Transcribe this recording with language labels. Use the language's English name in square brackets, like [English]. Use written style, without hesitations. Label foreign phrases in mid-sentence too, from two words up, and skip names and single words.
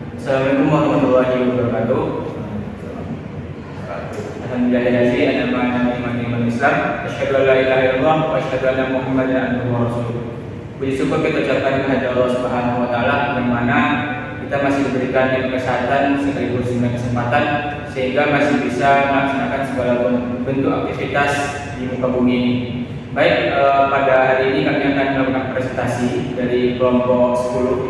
[Arabic] السلام عليكم ورحمة الله وبركاته. الحمد لله [Indonesian] ada mana iman Islam. [Arabic] أشهد أن لا إله إلا الله وأشهد أن محمدا عبده ورسوله. [Indonesian] Puji syukur kita ucapkan kehadirat [Arabic] الله سبحانه وتعالى [Indonesian] yang mana kita masih diberikan kesehatan sekaligus dengan kesempatan sehingga masih bisa melaksanakan segala bentuk aktivitas di muka bumi ini. Baik, pada hari ini kami akan melakukan presentasi dari kelompok 10.